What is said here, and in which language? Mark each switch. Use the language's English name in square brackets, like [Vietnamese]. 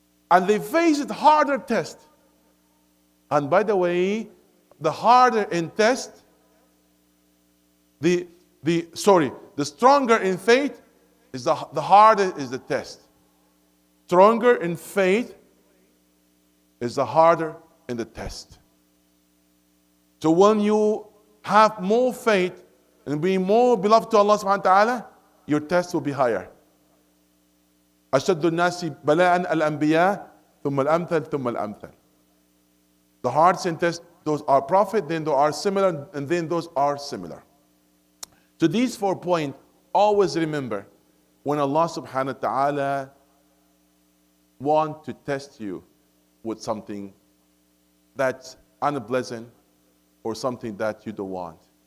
[English] And they face it harder test. And by the way, the harder in test, the stronger in faith is the harder is the test. Stronger in faith is the harder in the test. So when you have more faith and be more beloved to Allah subhanahu wa ta'ala, your test will be higher. [Arabic] أشد الناس بلاء الأنبياء ثم الأمثل ثم الأمثل. [English] The hardest in test, those are prophet, then those are similar, and then those are similar. So these 4 points, always remember, when Allah subhanahu wa ta'ala want to test you with something that's unpleasant or something that you don't want.